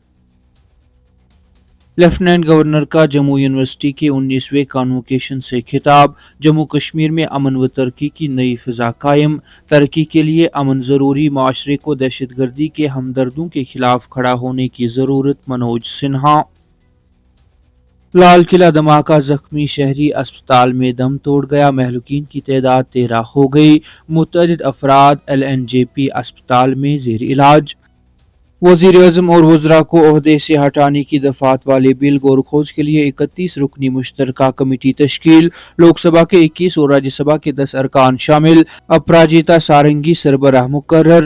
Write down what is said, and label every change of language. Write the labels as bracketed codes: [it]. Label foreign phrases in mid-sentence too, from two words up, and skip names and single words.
[ur] لیفٹیننٹ گورنر کا جموں یونیورسٹی کے 19ویں کانوکیشن سے خطاب، جموں کشمیر میں امن و ترقی کی نئی فضا قائم، ترقی کے لیے امن ضروری، معاشرے کو دہشت گردی کے ہمدردوں کے خلاف کھڑا ہونے کی ضرورت، منوج سنہا۔ لال قلعہ دھماکہ، زخمی شہری اسپتال میں دم توڑ گیا، مہلوکین کی تعداد 13 ہو گئی، متعدد افراد LNJP اسپتال میں زیر علاج۔ وزیر اعظم اور وزراء کو عہدے سے ہٹانے کی دفعات والے بل، غور و خوض کے لیے 31 رکنی مشترکہ کمیٹی تشکیل، لوک سبھا کے 21 اور راجیہ سبھا کے 10 ارکان شامل، اپراجیتا سارنگی سربراہ مقرر۔